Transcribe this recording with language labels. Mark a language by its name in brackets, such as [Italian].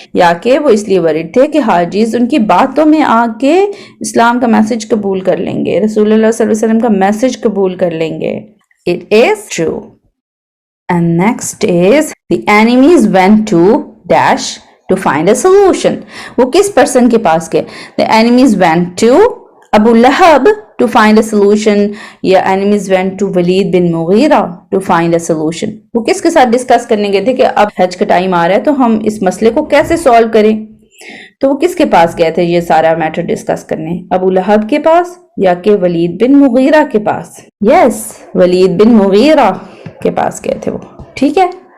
[Hindi] या कि वो इसलिए वरीड थे कि हाजीज उनकी बातों में आके इस्लाम का मैसेज कबूल कर लेंगे, रसूलुल्लाह सल्लल्लाहु अलैहि वसल्लम का मैसेज कबूल कर लेंगे। [English] It is true. And next is, the enemies went to dash to find a solution. [Hindi] वो किस पर्सन के पास गए? [English] The enemies went to Abu Lahab to find a solution, या enemies went to Walid bin Mughira to find a solution. [Hindi] वो किसके साथ discuss करने गए थे कि अब हज का टाइम आ रहा है तो हम इस मसले को कैसे सॉल्व करें? तो वो किसके पास गए थे ये सारा मैटर डिस्कस करने? अबू लहब के पास या कि वलीद बिन मुगीरा के पास? यस, वलीद बिन मुगीरा के पास गए थे वो, ठीक है।